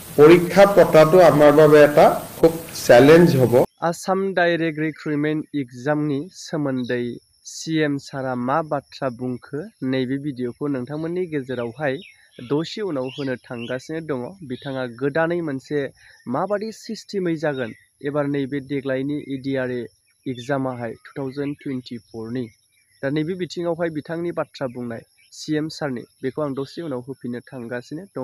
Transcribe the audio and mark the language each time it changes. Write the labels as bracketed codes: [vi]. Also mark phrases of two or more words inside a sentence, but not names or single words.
[as] পৰীক্ষা পতাটো আমাৰ বাবে এটা খুব চ্যালেঞ্জ হ'ব। [brx] आसाम डाइरेक्ट रिक्रुटमेन्ट एग्जामनि सोमोन्दै सीएम सारा मा बाथ्रा बुंखो नैबे भिडिअखौ नोंथांमोननि गेजेरावहाय दसे उनाव होनो थांगासिनो दङ। बिथाङा गोदानै मोनसे माबादि सिस्टेमै जागोन एबार नैबे देग्लायनि इडिआरए एग्जामाहाय 2024नि दा नैबे बिथिङावहाय बिथांनि बाथ्रा बुंनाय सीएम सारनि बेखौ आं दसे उनाव होफिननो थांगासिनो दङ।